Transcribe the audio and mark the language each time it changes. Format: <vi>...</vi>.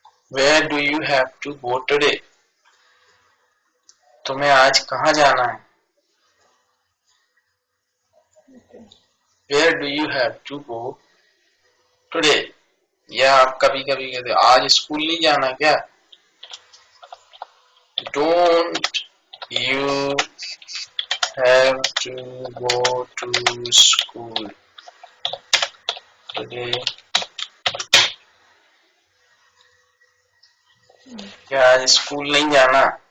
<en>Where do you have to go today?</en> <hi>तुम्हें आज कहाँ जाना है?</hi> <en>Where do you have to go today?</en> <hi>या आप कभी कभी कहते हो आज स्कूल नहीं जाना क्या?</hi> <en>Don't you have to go to school today?</en> <hi>क्या आज स्कूल नहीं जाना?</hi>